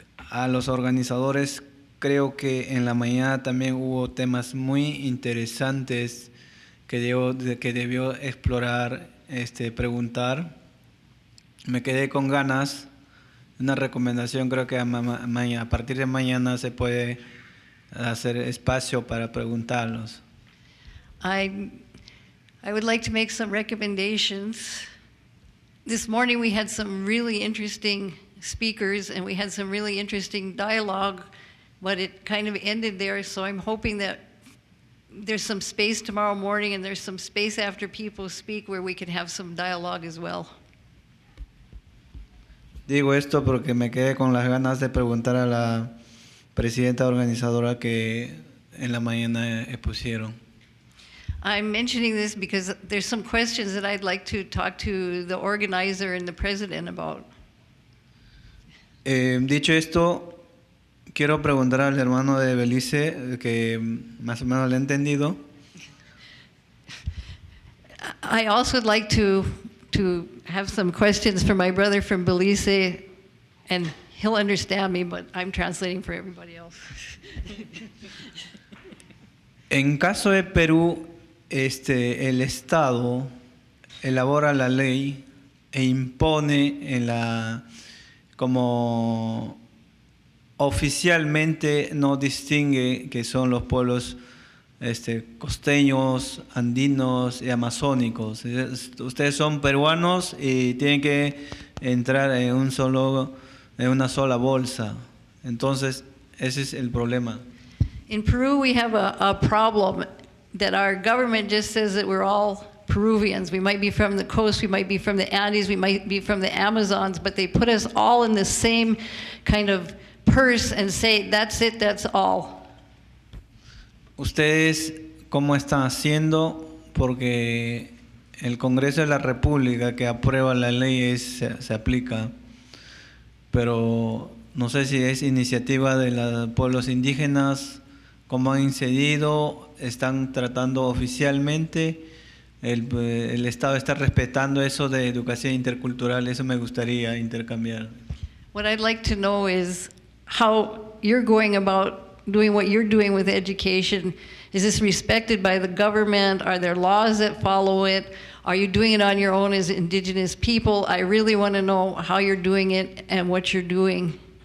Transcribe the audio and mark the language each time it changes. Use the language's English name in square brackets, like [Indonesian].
[Spanish] A los organizadores, creo que en la mañana también hubo temas muy interesantes que debió explorar, preguntar. Me quedé con ganas. Una recomendación, creo que a partir de mañana se puede hacer espacio para preguntarlos. [English] I would like to make some recommendations. This morning we had some really interesting speakers and we had some really interesting dialogue, but it kind of ended there. So I'm hoping that there's some space tomorrow morning and there's some space after people speak where we can have some dialogue as well. [Spanish] Digo esto porque me quedé con las ganas de preguntar a la presidenta organizadora que en la mañana expusieron. [English] I'm mentioning this because there's some questions that I'd like to talk to the organizer and the president about. [Spanish] Dicho esto, quiero preguntar al hermano de Belice, que más o menos le he entendido. [English] I also would like to have some questions for my brother from Belize, and he'll understand me, but I'm translating for everybody else. [Spanish] En caso de Perú, el Estado elabora la ley e impone como oficialmente no distingue que son los pueblos costeños, andinos y amazónicos. Ustedes son peruanos y tienen que entrar en una sola bolsa. Entonces, ese es el problema. [English] In Peru, we have a problem that our government just says that we're all Peruvians. We might be from the coast, we might be from the Andes, we might be from the Amazons, but they put us all in the same kind of purse and say, that's it, that's all. [Spanish] ¿Ustedes cómo están haciendo? Porque el Congreso de la República que aprueba la ley se aplica, pero no sé si es iniciativa de los pueblos indígenas, cómo han incidido, están tratando oficialmente, el Estado está respetando eso de educación intercultural, eso me gustaría intercambiar. [English] What I'd like to know is how you're going about doing what you're doing with education. Is this respected by the government? Are there laws that follow it? Are you doing it on your own as indigenous people? I really want to know how you're doing it and what you're doing.